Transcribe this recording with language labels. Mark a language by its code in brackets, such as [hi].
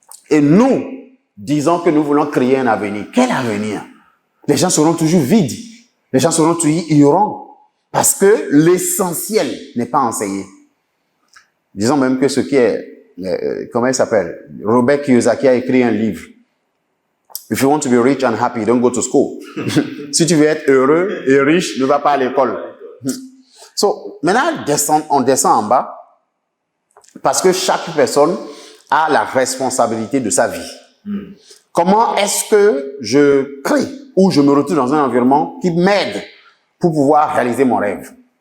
[fr] Et nous, disons que nous voulons créer un avenir. Quel avenir? Les gens seront toujours vides. Les gens seront toujours ignorants. Parce que l'essentiel n'est pas enseigné. Disons même que ce qui est, comment il s'appelle? Robert Kiyosaki a écrit un livre. [en] If you want to be rich and happy, don't go to school. [fr] Si tu veux être heureux et riche, ne va pas à l'école. So, maintenant, on descend en bas parce que chaque personne a la responsabilité de sa vie. Comment est-ce que je crée ou je me retrouve dans un environnement qui m'aide pour pouvoir réaliser mon rêve?